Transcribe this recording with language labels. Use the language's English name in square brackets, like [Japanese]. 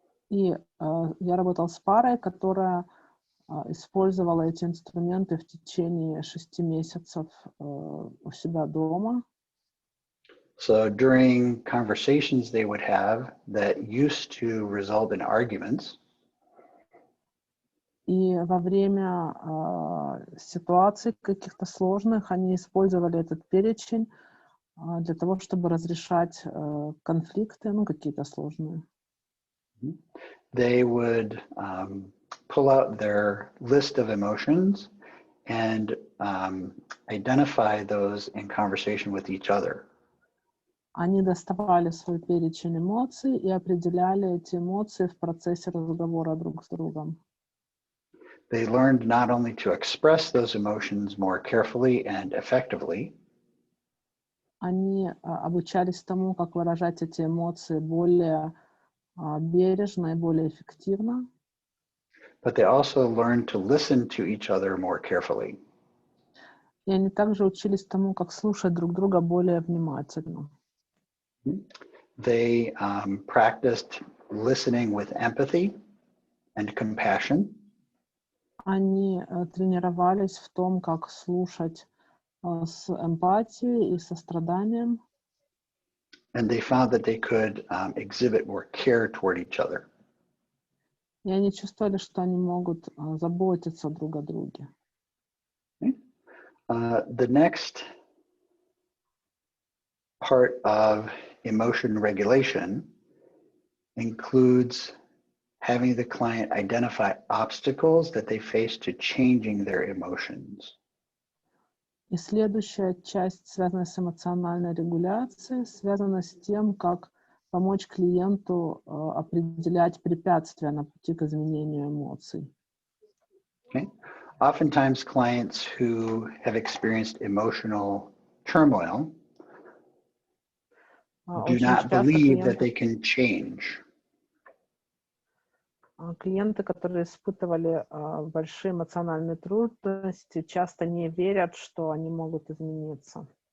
[Russian] И я работал с парой, которая использовала эти инструменты в течение 6 месяцев у себя дома. [English] So during conversations they would have that used to result in arguments. [Russian] И во время ситуаций каких-то сложных они использовали этот перечень для того, чтобы разрешать конфликты, какие-то сложные. [English] They would pull out their list of emotions and identify those in conversation with each other. [Russian] Они доставали свой перечень эмоций и определяли эти эмоции в процессе разговора друг с другом. [English] They learned not only to express those emotions more carefully and effectively, [Russian] они обучались тому, как выражать эти эмоции более бережно и более эффективно. [English] but they also learned to listen to each other more carefully. [Russian] И они также учились тому, как слушать друг друга более внимательно. [English] They practiced listening with empathy and compassion. [Russian] Они тренировались в том, как слушать с эмпатией и состраданием. [English] And they found that they could exhibit more care toward each other. [Russian] И они чувствовали, что они могут заботиться друг о друге. [English] Okay. The next part of emotion regulation includes having the client identify obstacles that they face to changing their emotions. [Russian] И следующая часть, связанная с эмоциональной регуляцией, связана с тем, как помочь клиенту определять препятствия на пути к изменению эмоций. [English] Okay. Oftentimes, clients who have experienced emotional turmoil do not believe that they can change. [Russian] Клиенты, которые испытывали большие эмоциональные трудности, часто не верят, что они могут измениться.